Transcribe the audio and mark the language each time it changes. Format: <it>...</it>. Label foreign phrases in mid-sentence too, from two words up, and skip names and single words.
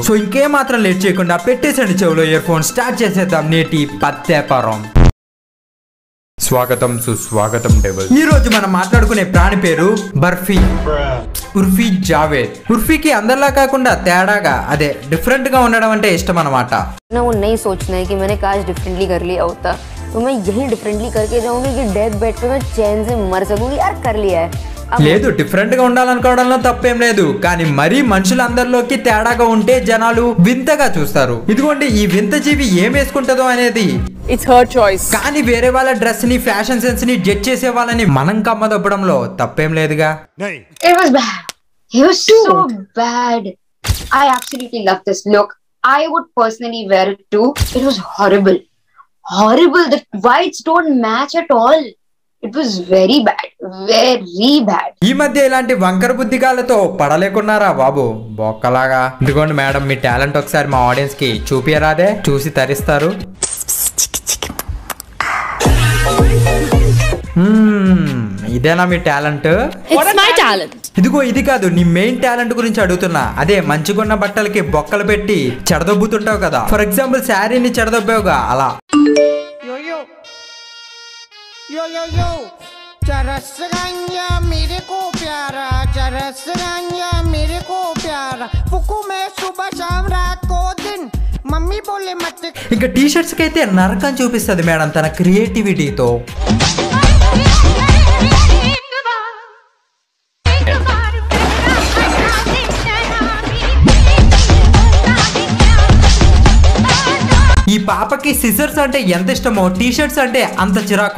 <te>సో ఇంకేం మాత్రం లేట్ చేయకుండా పెట్టేసండి చెవులో ఇయర్ ఫోన్, స్టార్ట్ చేసేద్దాం నేటి పత్తేపారం. స్వాగతం సుస్వాగతం డెవల్. ఈ రోజు మనం మాట్లాడుకునే ప్రాణి పేరు బర్ఫీ, ఉర్ఫీ జావేద్. ఉర్ఫీకి అందరిలా కాకుండా తేడాగా అదే డిఫరెంట్ గా ఉండడం అంటే ఇష్టం అన్నమాట.</te> <hi>ना वो नहीं सोचना है कि मैंने काश डिफरेंटली कर लिया होता, तो मैं यही डिफरेंटली करके जाऊंगी कि</hi> <en>death bed</en> <hi>पे मैं चैन से मर सकूंगी. यार कर लिया है.</hi> <te>లేదు, డిఫరెంట్ గా ఉండాలనుకోవడంలో తప్పేం లేదు, కానీ మరీ మనుషులందరిలోకి తేడాగా ఉంటే జనాలు వింతగా చూస్తారు. ఇదిగోండి ఈ వింత జీవి ఏం వేసుకుంటుందో అనేది</te> <en>it's her choice.</en> <te>కానీ వేరే వాళ్ళ డ్రెస్ ని</te> <en>fashion sense</en> <te>ని జడ్జ్ చేసే వాళ్ళని మనం కమ్మదొప్పడంలో తప్పేం లేదుగా.</te> <en>It was bad. He was so bad. I absolutely love this look. I would personally wear it too. It was horrible. Horrible. The whites don't match at all. It was very bad. Very bad.</en> <te>ఈ మధ్య ఇలాంటి వంకర బుద్ధిగాలతో పడలేకున్నారా బాబు బొక్కలాగా. ఇదిగోండి మేడం, మీ టాలెంట్ ఒకసారి మా ఆడియన్స్ కి చూపియరాదే, చూసి తరిస్తారు. ఇదేనా మీ టాలెంట్? ఇదిగో ఇది కాదు, నీ మెయిన్ టాలెంట్ గురించి అడుగుతున్నా. అదే మంచిగున్న బట్టలకి బొక్కలు పెట్టి చెడదొబ్బుతుంటావు కదా.</te> <en>for example</en> <te>శారీని చెడదొబ్బావుగా, అలా.</te> <hi>यो यो यो चरस गंजा मेरे को प्यारा, चरस गंजा मेरे को प्यारा, फुकू में सुबह शाम रात को दिन, मम्मी बोले मत.</hi> <te>ఇంకా టీ షర్ట్స్ కి అయితే నరకం చూపిస్తుంది మేడం తన క్రియేటివిటీతో. ఈ పాపకి సిజర్స్ అంటే ఎంత ఇష్టమో టీ షర్ట్స్ అంటే అంత చిరాకు.</te>